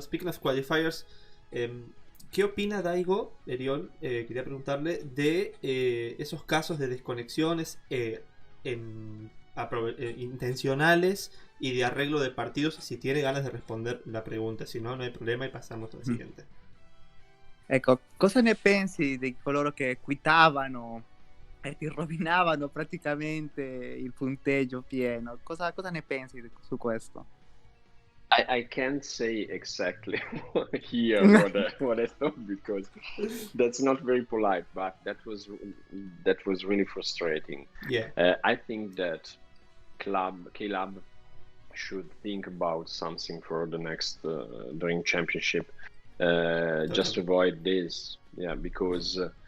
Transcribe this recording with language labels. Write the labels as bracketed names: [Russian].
[English] Speaking of qualifiers, [Spanish] ¿qué opina [English] Daigo, Eriol? [Spanish] Quería preguntarle de esos casos de desconexiones intencionales y de arreglo de partidos, si tiene ganas de responder la pregunta, si no, no hay problema y pasamos a la siguiente. [Italian] Ecco, cosa ne pensi di coloro che quittavano e ti rovinavano praticamente il punteggio pieno? Cosa ne pensi su questo? [English] I can't say exactly here what I thought, because that's not very polite, but that was really frustrating. Yeah. I think that K-Lab should think about something for the next Dream Championship, just to avoid this. Yeah, because